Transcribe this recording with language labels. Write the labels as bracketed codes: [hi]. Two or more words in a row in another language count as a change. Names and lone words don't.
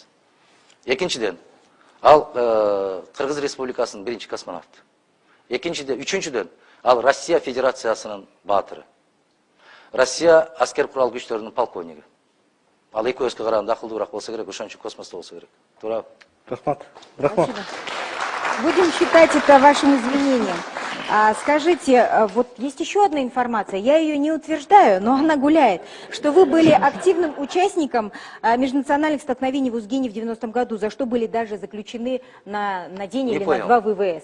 [ky] Экинчиден, ал Кыргыз Республикасынын биринчи космонавту. Үчүнчүдөн, ал Россия Федерациясынын баатыры. Россия аскер курал күчтөрүнүн полковниги. Ал экөөбүзгө караганда акылдуураак болсо керек, ошон үчүн космосто болсо керек. Туурабы? Рахмат. [ru] Будем считать это вашим извинением. Скажите, вот есть еще одна информация, я ее не утверждаю, но она гуляет, что вы были активным участником межнациональных столкновений в Узгине в 90-м году, за что были даже заключены на день или на 2 ВВС.